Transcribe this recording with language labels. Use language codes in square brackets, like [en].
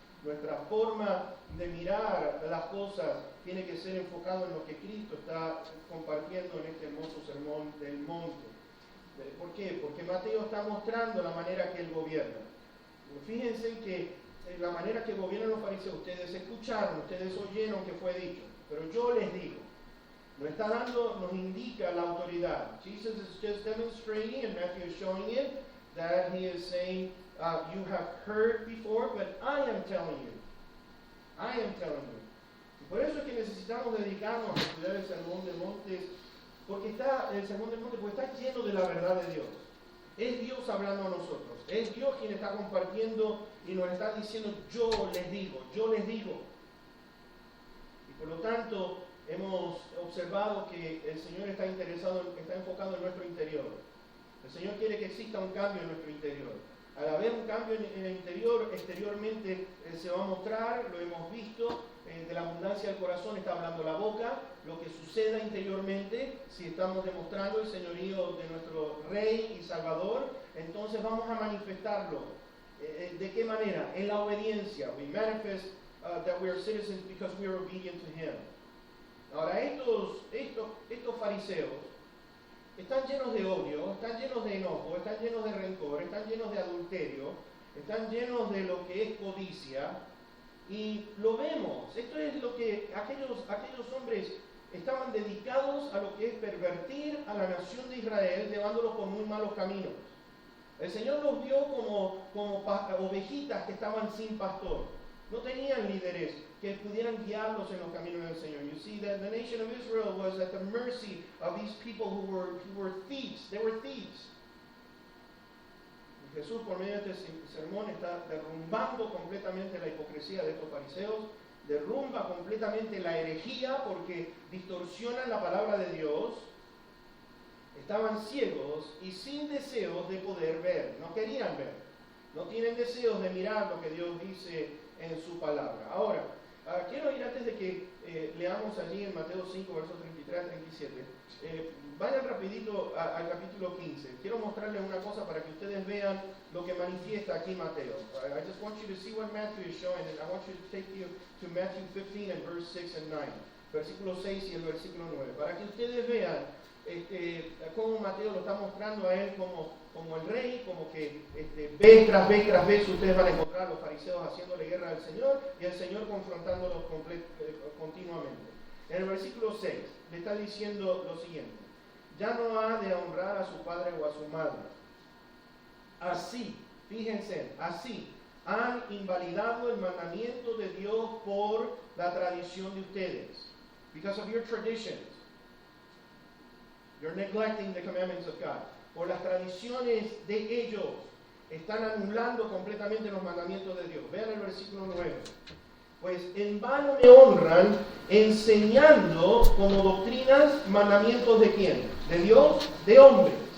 [es] Nuestra forma de mirar las cosas tiene que ser enfocado en lo que Cristo está compartiendo en este hermoso sermón del monte. ¿Por qué? Porque Mateo está mostrando la manera que él gobierna. Fíjense que la manera que gobiernan los fariseos, ustedes escucharon, ustedes oyeron que fue dicho, pero yo les digo. Nos indica la autoridad. [en] Jesus is just demonstrating, and Matthew is showing it, that he is saying, you have heard before, but I am telling you. I am telling you. [es] Y por eso es que necesitamos dedicarnos a estudiar el Sermón del Monte, porque está lleno de la verdad de Dios. Es Dios hablando a nosotros. Es Dios quien está compartiendo y nos está diciendo, yo les digo. Y por lo tanto, hemos observado que el Señor está enfocado en nuestro interior. El Señor quiere que exista un cambio en nuestro interior. Al haber un cambio en el interior, exteriormente se va a mostrar, lo hemos visto, de la abundancia del corazón está hablando la boca. Lo que suceda interiormente, si estamos demostrando el señorío de nuestro Rey y Salvador, entonces vamos a manifestarlo. ¿De qué manera? En la obediencia. [en] We manifest that we are citizens because we are obedient to Him. [es] Ahora, estos fariseos están llenos de odio, están llenos de enojo, están llenos de rencor, están llenos de adulterio, están llenos de lo que es codicia, y lo vemos. Esto es lo que aquellos hombres estaban dedicados a, lo que es pervertir a la nación de Israel, llevándolos por muy malos caminos. El Señor los vio como ovejitas que estaban sin pastor. No tenían líderes que pudieran guiarlos en los caminos del Señor. [en] You see that the nation of Israel was at the mercy of these people who were thieves. They were thieves. [es] Y Jesús, por medio de este sermón, está derrumbando completamente la hipocresía de estos fariseos, derrumba completamente la herejía porque distorsionan la palabra de Dios. Estaban ciegos y sin deseos de poder ver. No querían ver. No tienen deseos de mirar lo que Dios dice en su palabra. Ahora, quiero ir antes de que leamos allí en Mateo 5, versos 33 a 37. Vayan rapidito al capítulo 15. Quiero mostrarles una cosa para que ustedes vean lo que manifiesta aquí Mateo. [en] I just want you to see what Matthew is showing, and I want you to take you to Matthew 15 and verse 6 and 9. [es] Versículo 6 y el versículo 9. Para que ustedes vean cómo Mateo lo está mostrando a él como el rey, como que vez tras vez ustedes van a encontrar a los fariseos haciéndole guerra al Señor y el Señor confrontándolos continuamente. En el versículo 6 le está diciendo lo siguiente: ya no ha de honrar a su padre o a su madre. Así, fíjense, así han invalidado el mandamiento de Dios por la tradición de ustedes. [en] Because of your traditions. You're neglecting the commandments of God. [es] Por las tradiciones de ellos, están anulando completamente los mandamientos de Dios. Vean el versículo 9. Pues en vano me honran enseñando como doctrinas mandamientos de ¿quién? ¿De Dios? De hombres.